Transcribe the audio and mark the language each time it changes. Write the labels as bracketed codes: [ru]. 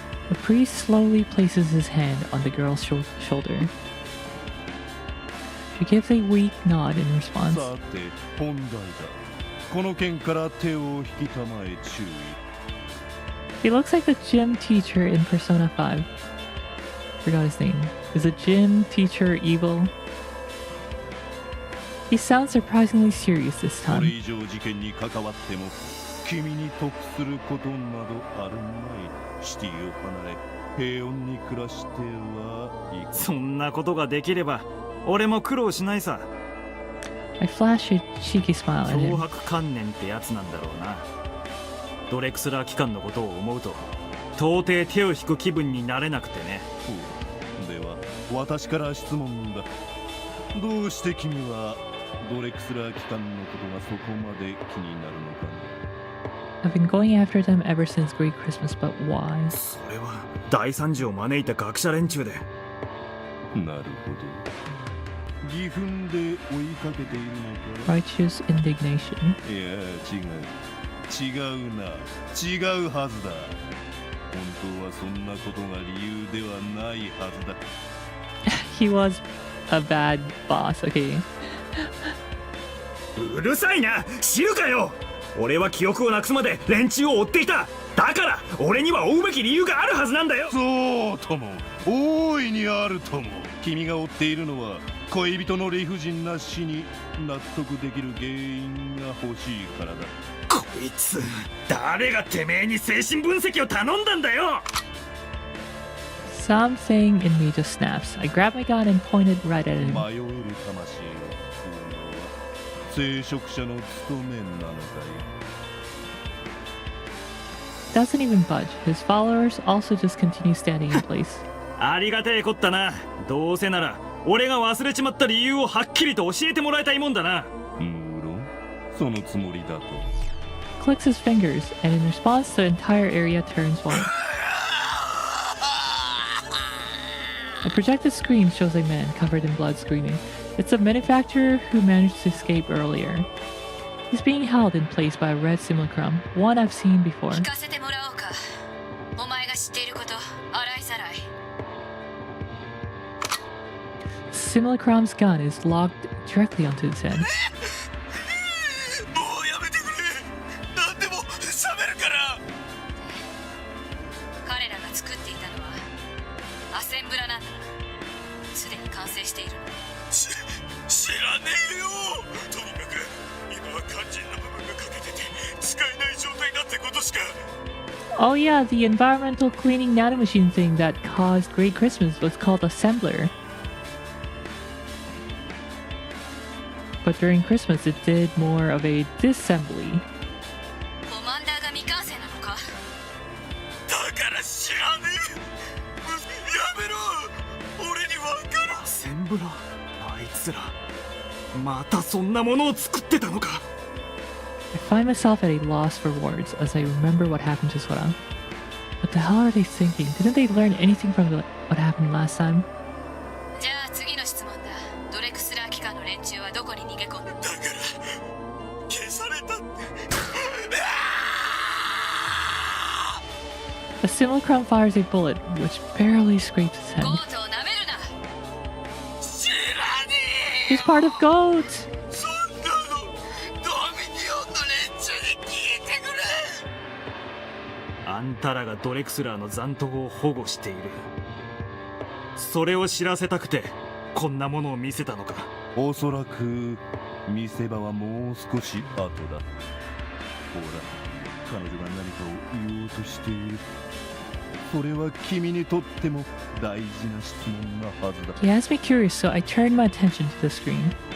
[en] The priest slowly places his hand on the girl's shoulder. She gives a weak nod in response. [ja] さて本題だ。この件から手を引きたまえ注意。 [en] He looks like the gym teacher in Persona 5. Forgot his name. Is the gym teacher evil? He sounds surprisingly serious this [ja] これ [en] time. [ja] 以上事件に関わっても君に得することなどあるまい。シティを離れ平穏に暮らしてはいかん。そんなことができれば俺も苦労しないさ。 [en] I flash a cheeky smile at [ja] 脅 [en] him. [ja] 迫観念ってやつなんだろうな。ドレクスラー機関のことを思うと到底手を引く気分になれなくてね。では私から質問だ。どうして君はドレクスラー機関のことがそこまで気になるのかな。 [en] I've been going after them ever since Great Christmas, but why? [ja] それは大惨事を招いた学者連中で。なるほど。義憤で追いかけているのか。 [en] Righteous indignation. [ja] いや違うな。違うはずだ。本当はそんなことが理由ではないはずだ。 [en] He was a bad boss. Okay. [ja] うるさいな、知るかよ。俺は記憶をなくすまで連中を追っていた。だから俺には追うべき理由があるはずなんだよ。そうとも大いにあるとも。君が追っているのは恋人の理不尽な死に納得できる原因が欲しいからだ。こいつ誰がてめえに精神分析を頼んだんだよ。 [en] Something in me just snaps. I grab my gun and point it right at him. [ja] 迷える魂を救うのは聖職者の務めなのだよ。 [en] Doesn't even budge. His followers also just continue standing in place. [ja] ありがてえこったな。どうせなら俺が忘れちまった理由をはっきりと教えてもらいたいもんだな。無論そのつもりだと。 [en] Clicks his fingers, and in response, the entire area turns white. A projected screen shows a man covered in blood screaming. It's a manufacturer who managed to escape earlier. He's being held in place by a red simulacrum, one I've seen before. [ja] 聞かせてもらおうか。お前が知っていること、洗いざらい。 [en] Simulacrum's gun is locked directly onto his head. [ja] もうやめてくれ。何でも喋るから。彼らが作っていたのはアセンブラなんだな。すでに完成しているの。知らねえよ。とにかく今は肝心な部分が欠けてて使えない状態だってことしか。 [en] Oh yeah, the environmental cleaning nanomachine thing that caused Great Christmas was called Assembler. But during Christmas it did more of a disassembly. [ja] コマンダーが未完成なのか。だから知らねえ。やめろ。俺にわかる。アセンブラ、あいつらまたそんなものを作ってたのか。 [en] I find myself at a loss for words as I remember what happened to Sora. What the hell are they thinking? Didn't they learn anything from what happened last time? [ja] じゃあ次の質問だ。ドレクスラー機関の連中はどこに逃げ込んだ。だから消されたって。 [en] A simulacrum fires a bullet, which barely scrapes his head. [ja] ゴートをなめるな。知らねえ。 [en] He's part of GOAT! [ja] そんなのドミニオンの連中に聞いてくれ。あんたらがドレクスラーの残党を保護している。それを知らせたくてこんなものを見せたのか。おそらく見せ場はもう少し後だ。ほら、彼女が何かを言おうとしている。それは君にとっても大事な質問なはずだ。 [en] He has me curious, so I turned my attention to the screen.